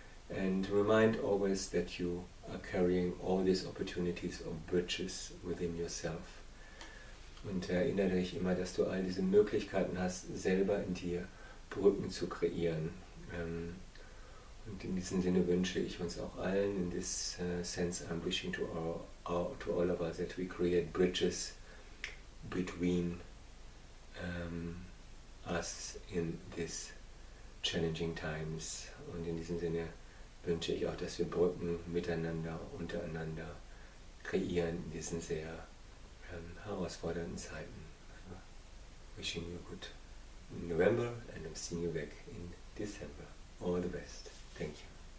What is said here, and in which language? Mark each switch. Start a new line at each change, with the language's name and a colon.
English: And remind always that you are carrying all these opportunities of bridges within yourself.
German: Und erinnere dich immer, dass du all diese Möglichkeiten hast, selber in dir Brücken zu kreieren. Und in diesem Sinne wünsche ich uns auch allen,
English: in this sense I'm wishing to all of us that we create bridges between us in these challenging times.
German: Und in diesem Sinne wünsche ich auch, dass wir Brücken miteinander, untereinander kreieren in diesen sehr herausfordernden Zeiten.
English: Wishing you a good November and I'm seeing you back in December. All the best. Thank you.